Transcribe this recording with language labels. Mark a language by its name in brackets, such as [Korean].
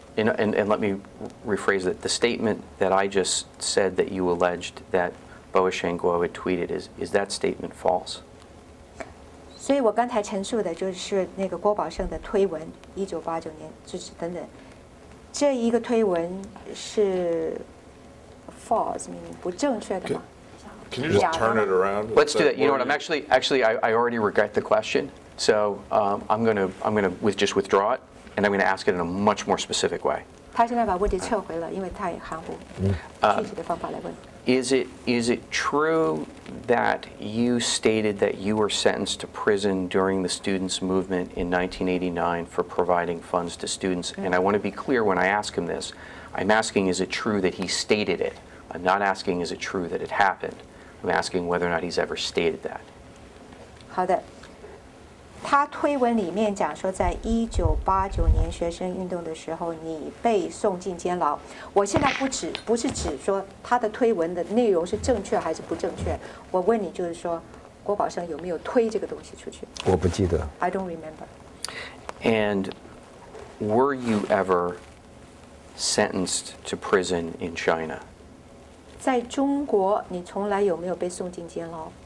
[English] And let me rephrase it. The statement that I just said that you alleged that Boasheng Guo had tweeted, is that statement false? [Chinese] 所以我刚才陈述的就是那个郭宝胜的推文，1989年就是等等，这一个推文是 false， 不正确的吗？ [English] Can you just turn it around? Let's do that. You know what? I'm actually I already regret the question, so I'm gonna just withdraw it, and I'm gonna ask it in a much more specific way. 他现在把问题撤回了，因为太含糊，具体的方法来问。 Is it true that you stated that you were sentenced to prison during the students' movement in 1989 for providing funds to students? And I want to be clear when I ask him this. I'm asking, is it true that he stated it? I'm not asking, is it true that it happened? I'm asking whether or not he's ever stated that. [Chinese] 好的，他推文里面讲说，在1989年学生运动的时候，你被送进监牢。我现在不是指说他的推文的内容是正确还是不正确，我问你就是说，郭宝胜有没有推这个东西出去？我不记得。 [English] I don't remember. And were you ever sentenced to prison in China? [Chinese] 在中国，你从来有没有被送进监牢